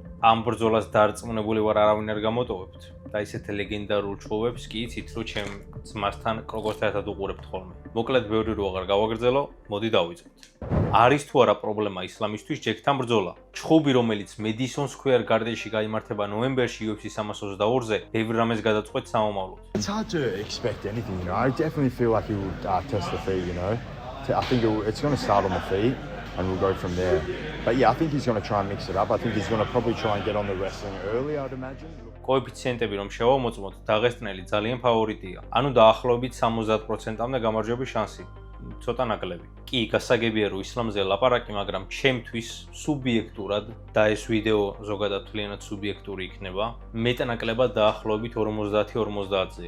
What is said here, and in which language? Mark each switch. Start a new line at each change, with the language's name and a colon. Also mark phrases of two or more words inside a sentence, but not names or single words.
Georgian: ამ ბრძოლას დარწმუნებული ვარ არავინ არ გამოტოვებთ და ისეთ ლეგენდარულ ჩხუბებს კი იცით რომ ჩემ ძმასთან როგორც ერთად უყურებთ ხოლმე. მოკლედ ბევრი რო აღარ გავაგრძელო, მოდი დავიწყოთ. არის თუ არა პრობლემა ისლამისთვის ჯეკთან ბრძოლა? ჩხუბი რომელიც Madison Square Garden-ში გაიმართება ნოემბერში UFC 322-ზე, ბევრ რამეს გადაწყვეტ სამომავლოდ.
English: It's hard to expect anything, you know. I definitely feel like he will test the feet, you know. I think it's going to start on the feet and we'll go from there. But yeah, I think he's going to try and mix it up. I think he's going to probably try and get on the wrestling early, I'd imagine.
Georgian: კოეფიციენტები რომ შევამოწმოთ, დაღესტნელი ძალიან ფავორიტია. ანუ დაახლოებით 70%-მდე გამარჯვების შანსი. ცოტა ნაკლები. კი, გასაგებია რომ ისლამზე ლაპარაკი, მაგრამ ჩემთვის სუბიექტურად და ეს ვიდეო ზოგადად თლიანად სუბიექტური იქნება, მეტნაკლებად დაახლოებით 50-50-ზე.